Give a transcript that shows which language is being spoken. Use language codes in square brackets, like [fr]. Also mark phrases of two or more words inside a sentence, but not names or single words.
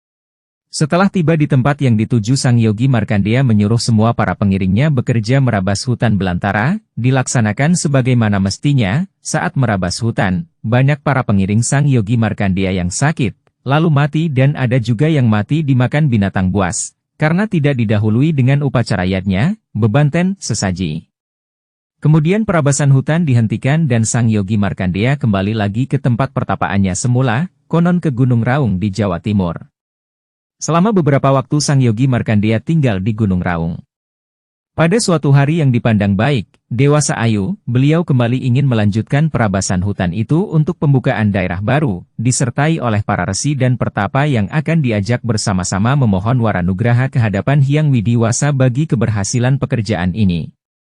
[id] Setelah tiba di tempat yang dituju sang yogi Markandeya menyuruh semua para pengiringnya bekerja merabas hutan belantara, dilaksanakan sebagaimana mestinya. Saat merabas hutan, banyak para pengiring sang yogi Markandeya yang sakit, lalu mati dan ada juga yang mati dimakan binatang buas, karena tidak didahului dengan upacara yadnya, bebanten, sesaji. Kemudian perabasan hutan dihentikan dan sang yogi Markandeya kembali lagi ke tempat pertapaannya semula, konon ke Gunung Raung di Jawa Timur. Selama beberapa waktu sang yogi Markandeya tinggal di Gunung Raung. Pada suatu hari yang dipandang baik, Dewasa Ayu, beliau kembali ingin melanjutkan perabasan hutan itu untuk pembukaan daerah baru, disertai oleh para resi dan pertapa yang akan diajak bersama-sama memohon waranugraha kehadapan Hyang Widiwasa bagi keberhasilan pekerjaan ini.